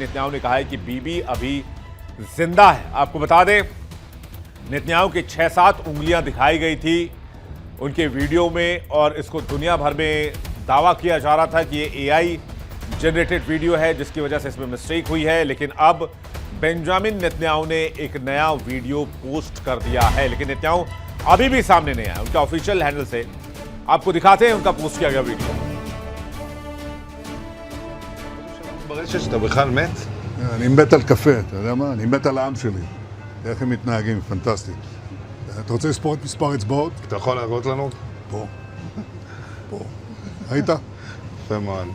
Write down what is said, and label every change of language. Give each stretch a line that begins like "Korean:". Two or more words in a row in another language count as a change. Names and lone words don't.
Hindi: नेतन्याहू ने कहा है कि बीबी अभी जिंदा है। आपको बता दें, नेतन्याहू की 6-7 उंगलियां दिखाई गई थी उनके वीडियो में, और इसको दुनिया भर में दावा किया जा रहा था कि ये
English: AI generated video
Hindi: है जिसकी वजह से इसमें मिस्टेक हुई है। लेकिन अब बेंजामिन नेतन्याहू ने एक नया वीडियो पोस्ट कर दिया है, लेकिन नेतन्याहू अभी भी सामने नहीं आया। उनका
English: official handle
Hindi: से आपको दिखाते हैं उनका पोस्ट किया गया वीडियो।
Hebrew: ברשת שאתה בכלל מת? אני מת על קפה, אתה יודע מה? אני מת על העם שלי. איך הם מתנהגים, פנטסטי. אתה רוצה לספור את מספר אצבעות? אתה יכול להראות לנו? פה. פה. ראית? יפה מאוד.